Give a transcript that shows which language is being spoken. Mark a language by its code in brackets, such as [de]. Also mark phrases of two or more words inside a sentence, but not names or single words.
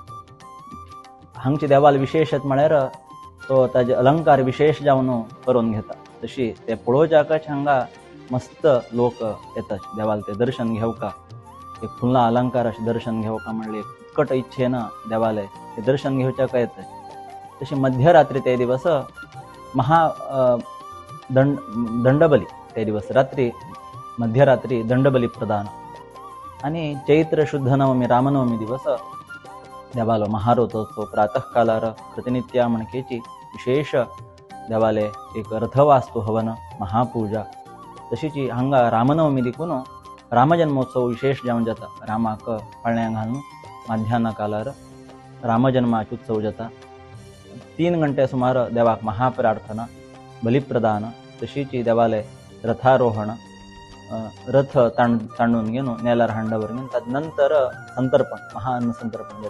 [kok] हांगची देवाल विशेषत म्हळ्यार तो ताजे अलंकार विशेष जावन करून घेता. तशी ते पळोवच्याकच हांगा मस्त लोक येतात देवाल ते दर्शन घेवका. एक फुल्ला अलंकाराचे दर्शन घेवका म्हणले उत्कट इच्छेन देवालय ते दर्शन घेवच्याक येतात. तशी मध्यरात्री ते दिवस महा दंडबली ते दिवस रात्री मध्यरात्री दंडबली प्रदान आणि चैत्र शुद्ध नवमी रामनवमी दिवस देवालो महारथोत्सव प्रातःकालार प्रतिनित्या म्हणकेची विशेष देवालय एक रथवास्तू हवन महापूजा. तशीच हांगा रामनवमी देखून रामजन्मोत्सव विशेष जावन जाता. रामाक पाळण्यां घालून माध्यान्ह कालार रामजन्माचो उत्सव जाता. 3 घंटे सुमार देवाक महाप्रार्थना बलिप्रदान तशीच देवालय रथारोहण रथ तांडून घेऊन नेलार हांडावर घेऊन त्यानंतर संतर्पण महाअन्न संतर्पण जाता.